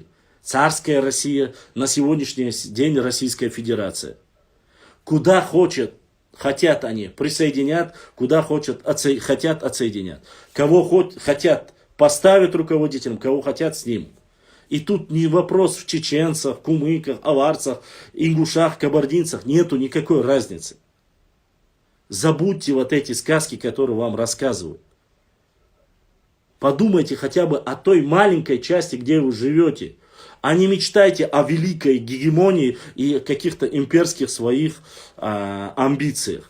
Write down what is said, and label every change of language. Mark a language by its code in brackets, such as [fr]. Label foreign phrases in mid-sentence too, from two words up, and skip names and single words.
[ru] Царская Россия, на сегодняшний день Российская Федерация. Куда хотят они присоединят, куда хотят отсоединят. Кого хотят поставят руководителем, кого хотят с ним. И тут не вопрос в чеченцах, кумыках, аварцах, ингушах, кабардинцах. Нету никакой разницы. Забудьте вот эти сказки, которые вам рассказывают. Подумайте хотя бы о той маленькой части, где вы живете. А не мечтайте о великой гегемонии и каких-то имперских своих амбициях.